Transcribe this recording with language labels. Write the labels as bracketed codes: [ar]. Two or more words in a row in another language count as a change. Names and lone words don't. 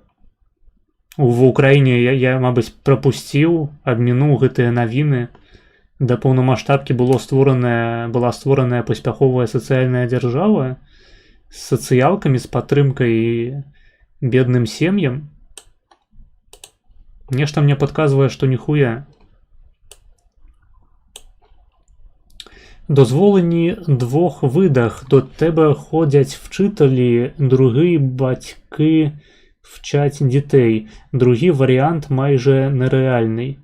[be] Ва ўкраіне я, мабыць, прапусціў, абмінуў гэтыя навіны. Да паўнамаштабкі была створаная паспяховая сацыяльная дзяржава з сацыялкамі, з падтрымкай бедным сем'ям. Нешта мне падказвае, што ніхуя. [uk] Дозволені двох видах. До тебе ходять вчителі, другий батьки вчать дітей. Другий варіант майже нереальний.